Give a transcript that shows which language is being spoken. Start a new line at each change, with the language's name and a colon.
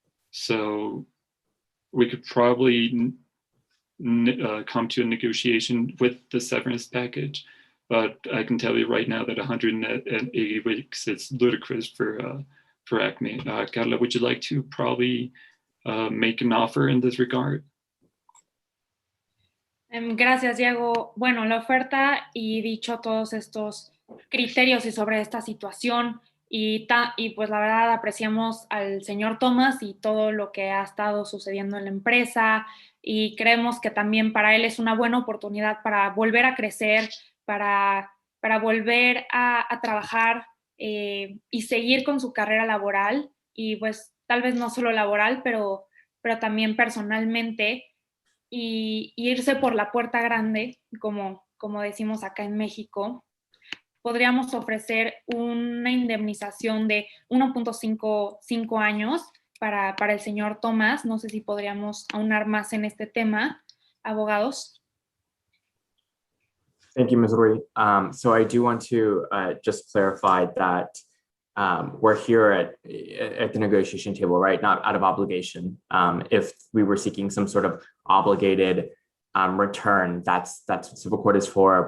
English: So we could probably come to a negotiation with the severance package, but I can tell you right now that 180 weeks is ludicrous for ACME. Carla, would you like to probably make an offer in this regard?
Spanish: Gracias, Diego. Bueno, la oferta y dicho todos estos criterios y sobre esta situación y pues la verdad apreciamos al señor Thomas y todo lo que ha estado sucediendo en la empresa, y creemos que también para él es una buena oportunidad para volver a crecer, para volver a trabajar y seguir con su carrera laboral, y pues tal vez no solo laboral, pero también personalmente, y irse por la puerta grande, como decimos acá en México. Podríamos ofrecer una indemnización de 1.5 años para el señor Tomás. No sé si podríamos aunar más en este tema, abogados.
English: Thank you, Ms. Rui. So I do want to just clarify that we're here at the negotiation table, right? Not out of obligation. If we were seeking some sort of obligated return, that's what civil court is for.